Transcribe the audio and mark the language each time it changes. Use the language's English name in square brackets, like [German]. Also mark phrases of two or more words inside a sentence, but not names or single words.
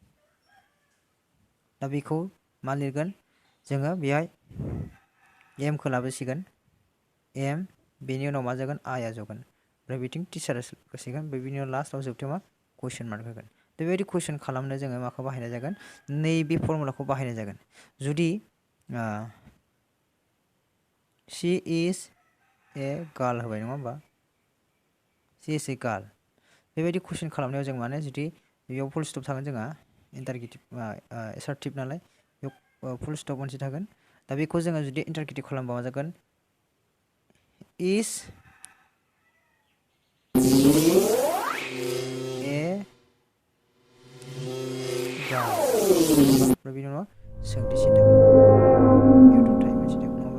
[Bodo] दा बेखौ मा लिरगोन जोङो बेहाय एमखौ लाबोसिगोन एम बेनि उनाव मा जागोन आइआ जगोन ओमफ्राय बिथिं टिचार होसिगोन ओमफ्राय बिनि उनाव लास्टआव जोबथायाव मा [English] question mark [Bodo] होगोन बेबायदि कुइसन खालामनो जोङो माखौ बाहायनाय जागोन नैबे फर्मुलाखौ बाहायनाय जागोन जुदि [English] she is a girl [Bodo] होबाय नङा होमबा [English] she is a girl [Bodo] बेबायदि कुइसन खालामनायाव जों माने जुदि बेयाव [English] full stop [Bodo] थागोन जोंहा [English] interrogative assertive [Bodo] नालाय बेयाव [English] full stop [Bodo] मोनसे थागोन दा बेखौ जोङो जुदि इन्टारगेटिभ खालामबा मा जागोन [English] is a girl [Bodo] ओमफ्राय बेनि उनाव सोंथिसिन थागोन बेयाव दंथायो मोनसे थागोन नङा